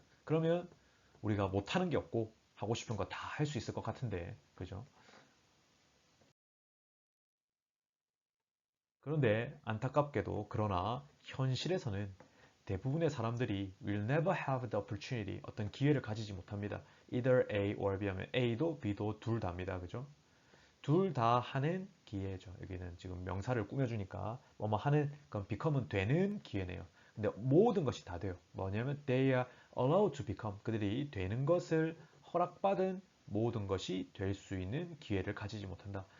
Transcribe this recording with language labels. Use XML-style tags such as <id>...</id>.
<ko>그러면 우리가 못하는 게 없고 하고 싶은 거 다 할 수 있을 것 같은데, 그죠? 그런데 안타깝게도 그러나 현실에서는 대부분의 사람들이</ko> <en>will never have the opportunity,</en> <ko>어떤 기회를 가지지 못합니다.</ko> <en>either A or B</en> <ko>하면 A도 B도 둘 다입니다. 그죠? 둘 다 하는 기회죠. 여기는 지금 명사를 꾸며주니까 뭐뭐 하는, 그럼 become은 되는 기회네요. 근데 모든 것이 다 돼요. 뭐냐면</ko> <en>they are allowed to become,</en> <ko>그들이 되는 것을 허락받은 모든 것이 될 수 있는 기회를 가지지 못한다.</ko>